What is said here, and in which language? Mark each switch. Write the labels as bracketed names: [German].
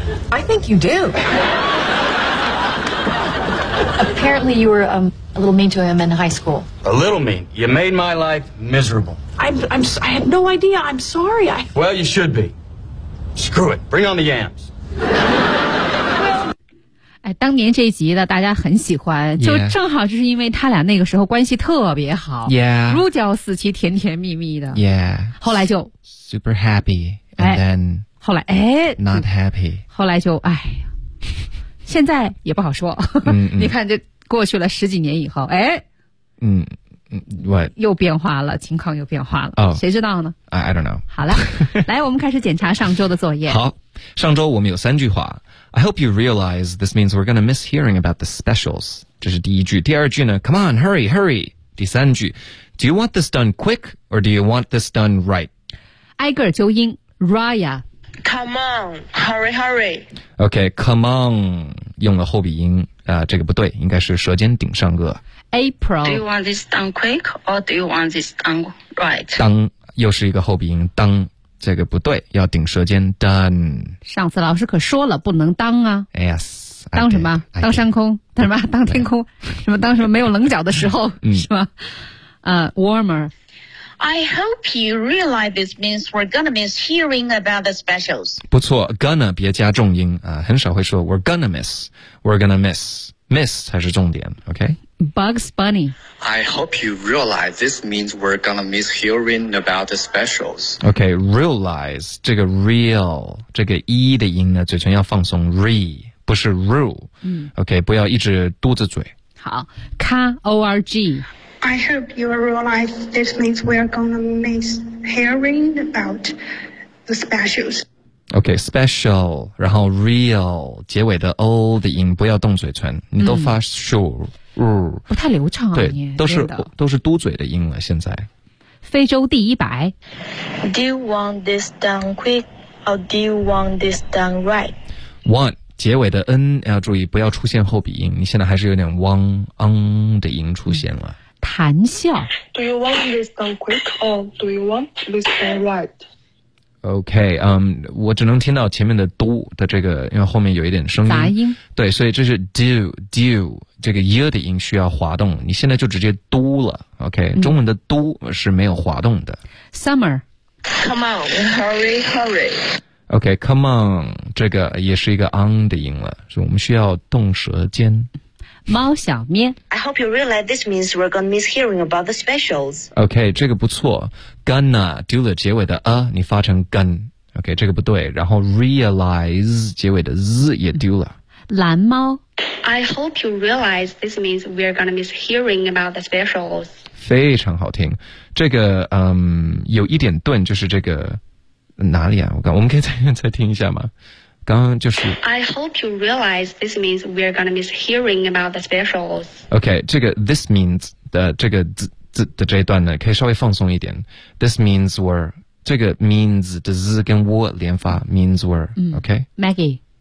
[English] I think you do. Apparently you were a little mean to him in high school. A little mean? You made my life miserable. I had no idea. I'm sorry. Well, you should be. Screw it. Bring on the yams. [Chinese] 哎，当年这一集的大家很喜欢，就正好就是因为他俩那个时候关系特别好，如胶似漆，甜甜蜜蜜的。后来就 [English] super happy and then [Chinese] 后来 [English] not happy， [Chinese] 后来就哎，现在也不好说。你看这过去了十几年以后，哎，又变化了，情况又变化了。谁知道呢？ [English] I don't know。 [Chinese] 好了，来，我们开始检查上周的作业。好，上周我们有三句话。 [English] I hope you realize this means we're going to miss hearing about the specials. [Chinese] 这是第一句。第二句呢 , [English] come on, hurry, hurry. [Chinese] 第三句 , [English] do you want this done quick or do you want this done right? [Chinese] 挨个纠音 ,Raya. [English] Come on, hurry, hurry. Okay, come on, [Chinese] 用了后鼻音、这个不对，应该是舌尖顶上颚。 [English] April. Do you want this done quick or do you want this done right? [Chinese] 当又是一个后鼻音当。这个不对，要顶舌尖 done。上次老师可说了，不能当啊。 [English] Yes， [Chinese] 当什么？ [English] I did, [Chinese] 当山空？当什么？当天空？什么？当什么？没有棱角的时候，是吗？warmer。 [English] I hope you realize this means we're gonna miss hearing about the specials。 [Chinese] 不错 ，gonna 别加重音啊，很少会说 [English] we're gonna miss， [Chinese] we're gonna miss， miss 才是重点 ，OK。 [English] Bugs Bunny. I hope you realize this means we're gonna miss hearing about the specials. [Chinese] Okay, realize, 这个 real, 这个 e 的音呢，嘴唇要放松 re, 不是 rule. Okay, 不要一直嘟着嘴。好 ,K-O-R-G. [English] I hope you realize this means we're gonna miss hearing about the specials. [Chinese] OK, special, 然后 real, 结尾的 O 的音不要动嘴唇，你都发 sure, 不太流畅啊，对，都是嘟嘴的音了现在。非洲第一白。 [English] Do you want this done quick, or do you want this done right? [Chinese] Want, 结尾的 N 要注意不要出现后鼻音，你现在还是有点汪嗯的音出现了。谈笑。 [English] Do you want this done quick, or do you want this done right? [Chinese] OK, 我只能听到前面的 do 的这个，因为后面有一点声音。杂音。对，所以这是 do, do, 这个 year 的音需要滑动，你现在就直接 do 了， OK,、中文的 do 是没有滑动的。 [English] Summer. Come on, hurry, hurry. [Chinese] OK, come on, 这个也是一个 on 的音了，所以我们需要动舌尖。猫小咩。 [English] I hope you realize this means we're gonna miss hearing about the specials. [Chinese] OK, 这个不错。Gonna, do the 结尾的 a, 你发成 gun. OK, 这个不对。然后 realize, 结尾的 z 也丢了。蓝猫。 [English] I hope you realize this means we're gonna miss hearing about the specials. [Chinese] 非常好听。这个有一点顿，就是这个哪里啊，我们可以再听一下吗？刚刚就是 [English] I hope you realize this means we're gonna miss hearing about the specials. [Chinese] Okay, 这个 this means 的这个 z 的这一段呢可以稍微放松一点。 [English] This means we're, [Chinese] 这个 means 的 z 跟 w 连发 means we're, okay? [English] Maggie.